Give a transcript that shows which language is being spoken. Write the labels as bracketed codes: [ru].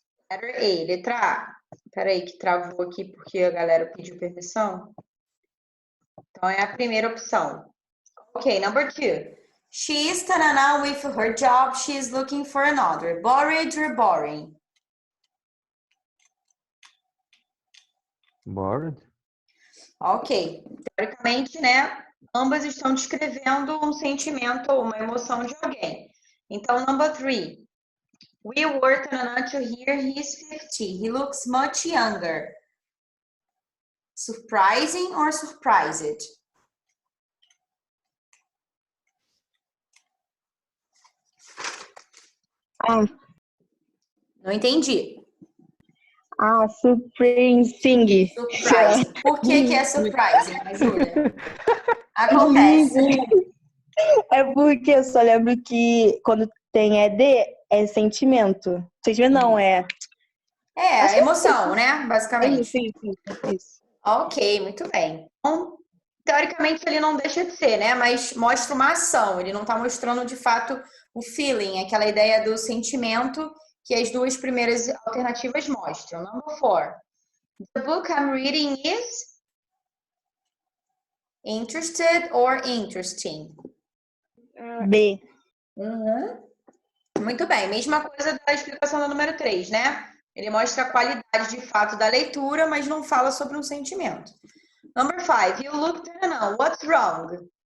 [en] Letter A, [pt] letra A. Peraí que travou aqui porque a galera pediu permissão. Então, é a primeira opção. [en] Ok, number two. She is tanana with her job. She is looking for another. Bored or boring? Bored? [pt] Ok. Teoricamente, né? Ambas estão descrevendo um sentimento ou uma emoção de alguém. Então, [en] number three. We were tanana to hear he is 50. He looks much younger. Surprising or surprised? [pt] Não entendi. [en] Surprising. Surprising. [pt] Por que é surprising, Júlia? Acontece. É porque eu só lembro que quando tem ED é sentimento. Sentimento não, é... É, emoção, né? Basicamente. Sim, isso. Ok, muito bem. Então, teoricamente ele não deixa de ser, né? Mas mostra uma ação. Ele não está mostrando de fato o feeling, aquela ideia do sentimento que as duas primeiras alternativas mostram. [en] Number 4. The book I'm reading is interested or interesting? B. [pt] Muito bem. Mesma coisa da explicação do número 3, né? Ele mostra a qualidade de fato da leitura, mas não fala sobre um sentimento. [en] Number 5. You look... Não. What's wrong?